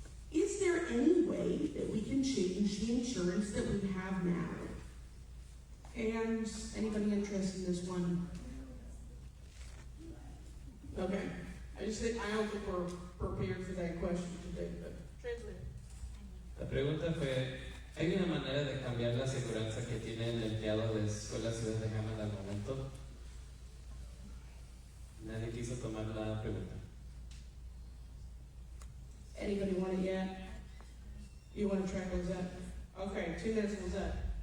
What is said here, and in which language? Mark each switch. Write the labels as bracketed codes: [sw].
[en] Is there any way that we can change the insurance that we have now? And anybody interested in this one? Okay. I don't think we're prepared for that question today, but Translate. [es] La pregunta fue, ¿hay una manera de cambiar la aseguranza que tiene el empleado de Escuela Ciudad de Hammond al momento? Nadie quiso tomar la pregunta. [en] anybody want it yet? You want to track Lizette? Okay, 2 minutes, Lizette.